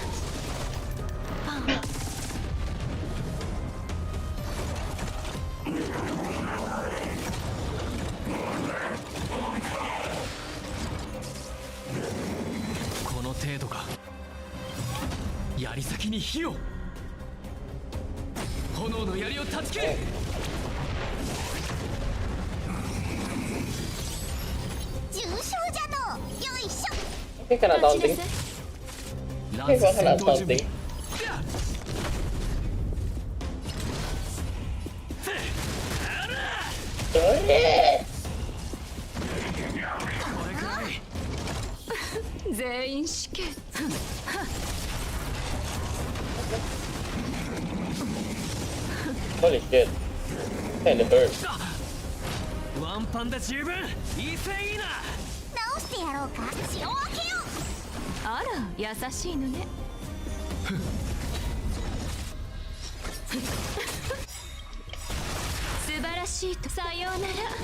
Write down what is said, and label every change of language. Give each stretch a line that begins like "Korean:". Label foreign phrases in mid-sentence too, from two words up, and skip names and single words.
Japanese: この程度か。槍先に火を。炎の槍を断ち切れ。重傷じゃの。よいしょ。
Indonesian: Oke, kena taunting. Oke, gua kena taunting. Sorry.
Japanese: 全員死刑。
English: Holy shit. Kinda hurt.
Japanese: ワンパンで十分。威勢いいな。直してやろうか。血を分けよう。あら、優しいのね。素晴らしいとさようなら。